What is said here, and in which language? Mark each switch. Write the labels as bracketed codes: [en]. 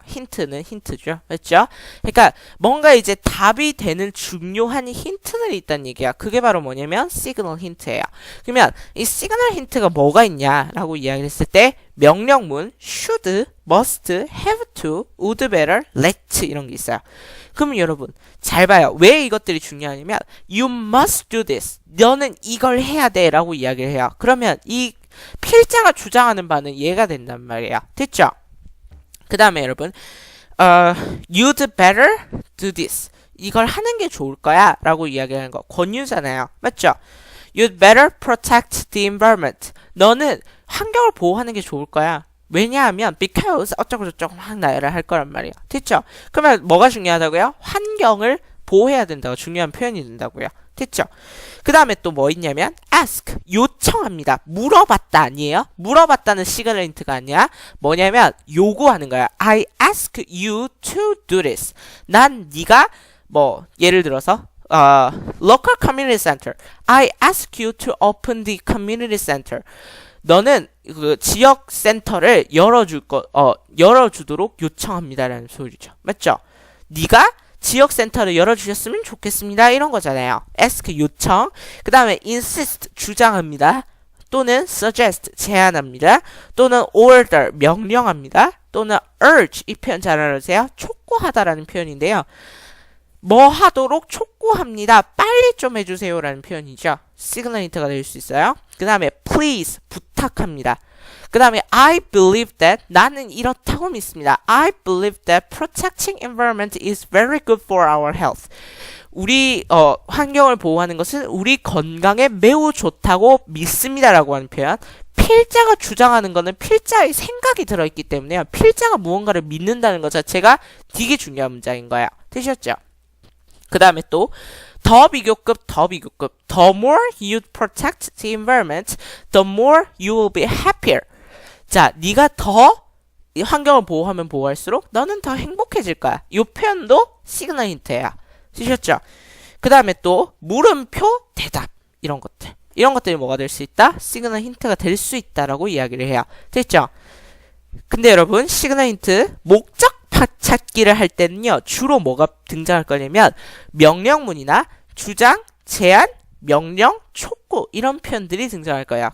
[ko] 힌트는 힌트죠. 맞죠? 그러니까 뭔가 이제 답이 되는 중요한 힌트들이 있다는 얘기야. 그게 바로 뭐냐면 시그널 힌트예요. 그러면 이 시그널 힌트가 뭐가 있냐라고 이야기를 했을 때 명령문 should, must, have to, would better, let 이런 게 있어요. 그럼 여러분 잘 봐요. 왜 이것들이 중요하냐면 [en] you must do this. [ko] 너는 이걸 해야 돼 라고 이야기를 해요. 그러면 이 필자가 주장하는 바는 얘가 된단 말이에요. 됐죠? 그 다음에 여러분 [en] you'd better do this. [ko] 이걸 하는 게 좋을 거야 라고 이야기하는 거 권유잖아요. 맞죠? [en] You'd better protect the environment. [ko] 너는 환경을 보호하는 게 좋을 거야. 왜냐하면 because 어쩌고저쩌고 막 나열을 할 거란 말이에요. 됐죠? 그러면 뭐가 중요하다고요? 환경을 보호해야 된다고 중요한 표현이 된다고요. 됐죠? 그 다음에 또 뭐 있냐면 ask, 요청합니다. 물어봤다 아니에요? 물어봤다는 시그널 힌트가 아니야. 뭐냐면 요구하는 거야. [en] I ask you to do this. [ko] 난 네가 뭐 예를 들어서 [en] local community center. I ask you to open the community center. [ko] 너는 그 지역 센터를 열어주도록 요청합니다라는 소리죠. 맞죠? 네가 지역 센터를 열어주셨으면 좋겠습니다. 이런 거잖아요. ask 요청. 그 다음에 insist 주장합니다. 또는 suggest 제안합니다. 또는 order 명령합니다. 또는 urge 이 표현 잘 알아주세요. 촉구하다라는 표현인데요. 뭐 하도록 촉구합니다. 빨리 좀 해주세요 라는 표현이죠. 시그널 힌트가 될 수 있어요. 그 다음에 please 부탁합니다. 그 다음에 [en] I believe that [ko] 나는 이렇다고 믿습니다. [en] I believe that protecting environment is very good for our health. [ko] 우리 환경을 보호하는 것은 우리 건강에 매우 좋다고 믿습니다라고 하는 표현. 필자가 주장하는 거는 필자의 생각이 들어있기 때문에요. 필자가 무언가를 믿는다는 것 자체가 되게 중요한 문장인 거예요. 되셨죠? 그 다음에 또 더 비교급 [en] The more you protect the environment, the more you will be happier. [ko] 자, 네가 더 환경을 보호하면 보호할수록 너는 더 행복해질 거야. 이 표현도 시그널 힌트예요. 쓰셨죠? 그 다음에 또 물음표, 대답 이런 것들이 뭐가 될 수 있다? 시그널 힌트가 될 수 있다라고 이야기를 해요. 됐죠? 근데 여러분 시그널 힌트 목적 찾기를 할 때는요 주로 뭐가 등장할 거냐면 명령문이나 주장, 제안, 명령, 촉구 이런 표현들이 등장할 거예요.